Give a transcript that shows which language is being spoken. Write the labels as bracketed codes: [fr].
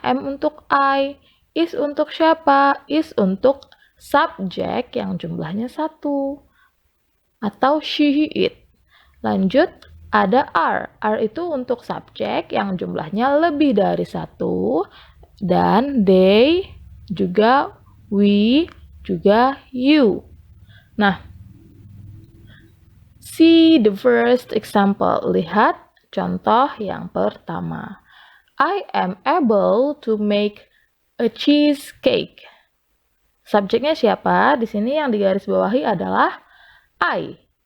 [id] M untuk I. Is untuk siapa? Is untuk subjek yang jumlahnya 1. Atau she, it. Lanjut, ada are. Are itu untuk subjek yang jumlahnya lebih dari 1. Dan they, juga we, juga you. [en] Nah, see the first example. [id] Lihat contoh yang pertama. [en] I am able to make a cheesecake. [id] Subjeknya siapa? Di sini yang di garis bawahi adalah I.